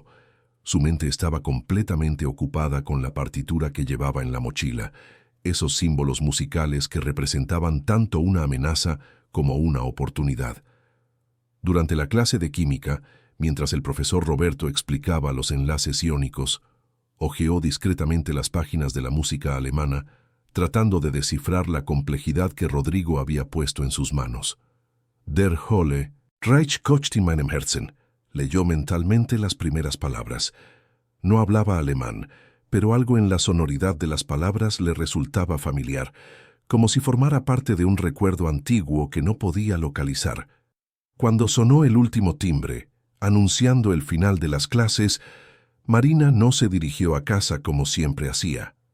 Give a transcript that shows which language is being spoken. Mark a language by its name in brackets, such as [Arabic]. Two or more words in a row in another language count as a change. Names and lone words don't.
[Spanish] Su mente estaba completamente ocupada con la partitura que llevaba en la mochila, esos símbolos musicales que representaban tanto una amenaza como una oportunidad. Durante la clase de química, mientras el profesor Roberto explicaba los enlaces iónicos, hojeó discretamente las páginas de la música alemana, tratando de descifrar la complejidad que Rodrigo había puesto en sus manos. [German] Der Hölle, Reich kocht in meinem Herzen, [Spanish] leyó mentalmente las primeras palabras. No hablaba alemán, pero algo en la sonoridad de las palabras le resultaba familiar, como si formara parte de un recuerdo antiguo que no podía localizar. Cuando sonó el último timbre, anunciando el final de las clases, Marina no se dirigió a casa como siempre hacía.